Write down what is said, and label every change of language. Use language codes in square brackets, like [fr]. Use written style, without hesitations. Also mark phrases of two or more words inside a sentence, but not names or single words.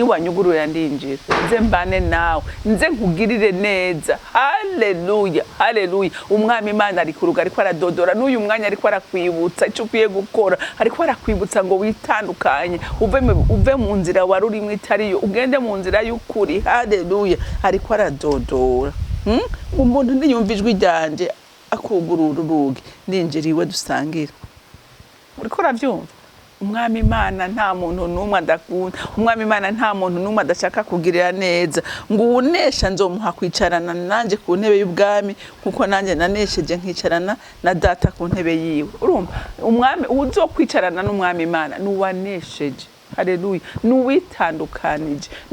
[rn] wanyugurura ndinjira nze mbane nawe nze nkugirire neza haleluya haleluya umwami Imana ari kuruga ariko aradodora n'uyu mwanya ariko arakwibutsa icyo ukwiye gukora ariko arakwibutsa ngo witandukanye uve mu nzira wari urimo itariyo ugende mu nzira y'ukuri haleluya ariko aradodora umuntu niyumva ijwi ryanje akugurura urugi ndinjiriwe dusangira uriko uravyumva umwami Imana nta muntu numwe adakunda umwami Imana nta muntu numwe adashaka kugirira neza ngo unesha nzomuha kwicarana nanje ku ntebe y'ubwami kuko nanje nanesheje nkicarana na data ku ntebe yiwe urumva umwami uzokwicarana n'umwami Imana nuwanesheje haleluya nuwitandukanije